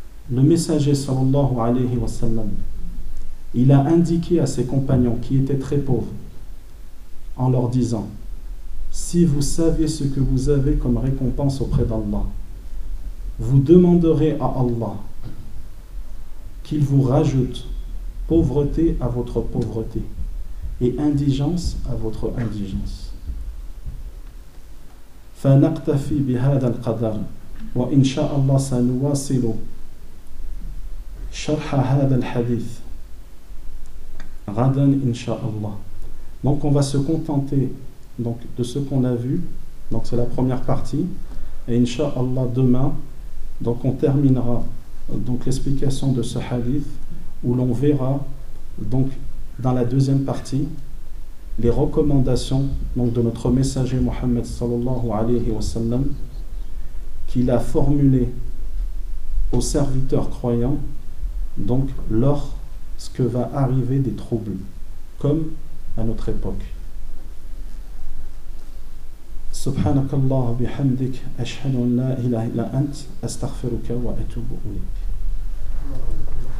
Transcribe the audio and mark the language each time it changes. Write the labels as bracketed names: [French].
[French] Le messager sallallahu alayhi wa sallam, il a indiqué à ses compagnons qui étaient très pauvres en leur disant, si vous saviez ce que vous avez comme récompense auprès d'Allah, vous demanderez à Allah qu'il vous rajoute pauvreté à votre pauvreté et indigence à votre indigence. [Arabic] فنقتفي بهذا القدر وإن شاء الله سنواصل شرح هذا الحديث غدا إن شاء الله. [French] Donc on va se contenter donc de ce qu'on a vu, donc c'est la première partie, et [Arabic] إن شاء الله [French] demain donc on terminera donc l'explication de ce hadith, où l'on verra donc dans la deuxième partie les recommandations donc de notre messager Mohammed sallallahu alayhi wa sallam, qu'il a formulé aux serviteurs croyants donc lorsque va arriver des troubles comme à notre époque. [Arabic] سبحانك الله بحمدك أشهد أن لا إله إلا أنت أستغفرك وأتوب إليك. [English] Thank you.